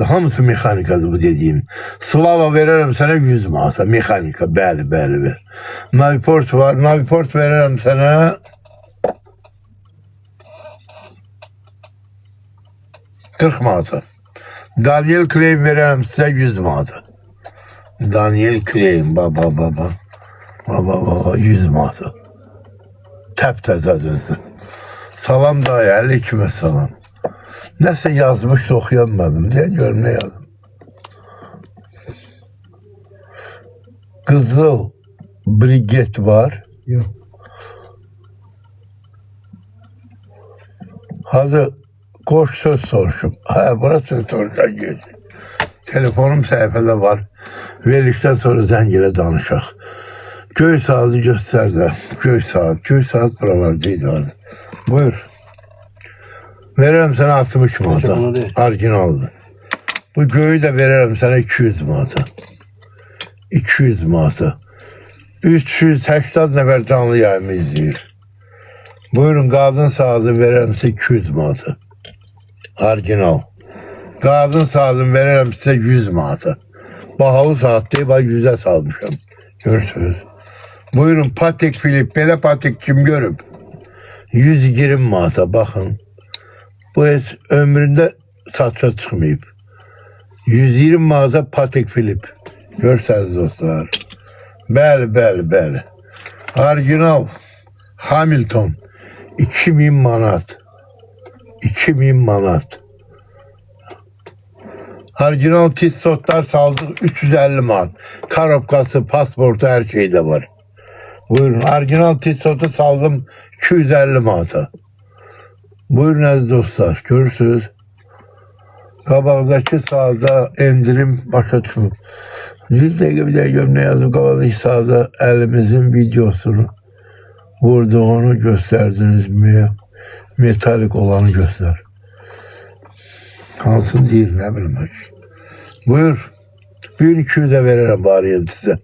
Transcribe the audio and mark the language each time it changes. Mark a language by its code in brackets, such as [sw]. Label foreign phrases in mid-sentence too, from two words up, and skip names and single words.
[az] Hamısı mexanikadır bu dediğim. Slava veririm sana 100 manata. Mexanika. Bəli ver. Naviport var. Naviport veririm sana 40 manata. Daniel Klein veririm size 100 manata. Daniel Klein. Baba 100 manata. Təp-təzə düzdür. Salam dayı, 52 salam. Nəsə yazmış da oxuyanmadım. Deyən görüm nə yazdım. Qızıl briget var. Yox. Hadi koş söz soruşum. Bura söz soruşan geldi. Telefonum səhifədə var. Verilişdən sonra zəngilə danışaq. Göy saati göster de. Göy saat buralardaydı. Buyur. Veririm sana 60 manata. Orijinaldı. Bu göyü de veririm sana 200 manata. 200 manata. 380 nefer canlı yayımı izleyir. Buyurun kadın saati veririm size 200 manata. Orijinal. Kadın saati veririm size 100 manata. Bahalı saat değil, bak 100'e salmışım. Görürsünüz. Buyurun Patek Philippe, belə Patek kim görüb? 120 manata bakın. Bu heç ömründə satışa çıxmayıb. 120 manata Patek Philippe. Görsəniz dostlar. Bəli. Orijinal Hamilton 2000 manat. 2000 manat. Orijinal tissotlar saldık 350 manat. Karabkası, pasportu her şeyde var. Buyurun. Orijinal tissotu saldım 250 manata. Buyurun aziz dostlar. Görürsünüz. Qabaqdakı sağda endirim başa düşmür. Bir de görüm ne yazdım. Qabaqdakı sağda elimizin videosunu vurduğunu gösterdiniz mi? Metalik olanı göster. [tr] Kalsın değil ne bileyim. [az] Buyur. 1200'e veririm bari size.